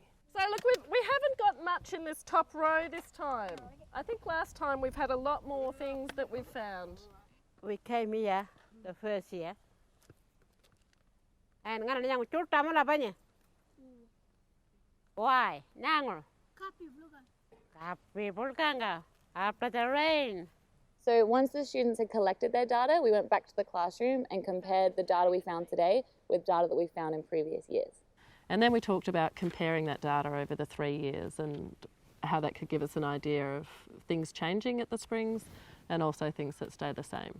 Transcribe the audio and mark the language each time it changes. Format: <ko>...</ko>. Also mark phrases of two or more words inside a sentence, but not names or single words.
<en>So look, we haven't got much in this top row this time. I think last time we've had a lot more things that we've found. We came here the first year.</en> <pjt>And ngana yang chul tamala banya.</pjt> <en>Why?</en> <pjt>Nango. Kapi bulkanga.</pjt> <en>After the rain. So once the students had collected their data, we went back to the classroom and compared the data we found today with data that we found in previous years. And then we talked about comparing that data over the 3 years and how that could give us an idea of things changing at the springs and also things that stay the same.</en>